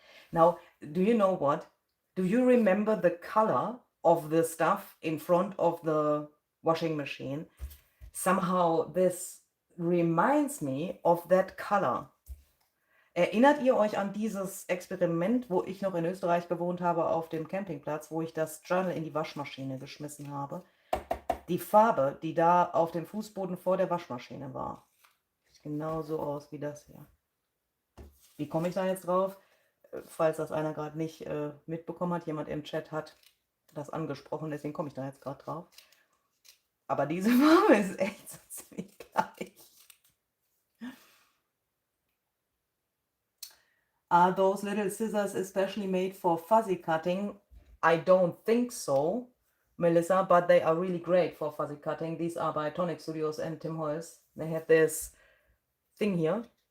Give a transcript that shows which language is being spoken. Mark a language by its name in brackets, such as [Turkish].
[English] Now, do you know what? Do you remember the color of the stuff in front of the washing machine? Somehow this reminds me of that color. [German] Erinnert ihr euch an dieses Experiment, wo ich noch in Österreich gewohnt habe, auf dem Campingplatz, wo ich das Journal in die Waschmaschine geschmissen habe? Die Farbe, die da auf dem Fußboden vor der Waschmaschine war, sieht genau so aus wie das hier. Wie komme ich da jetzt drauf? Falls das einer gerade nicht mitbekommen hat, jemand im Chat hat das angesprochen, deswegen komme ich da jetzt gerade drauf. Aber diese Farbe ist echt so ziemlich gleich. [English] Are those little scissors especially made for fuzzy cutting? I don't think so, Melissa, but they are really great for fuzzy cutting. These are by Tonic Studios and Tim Holtz. They have this thing here.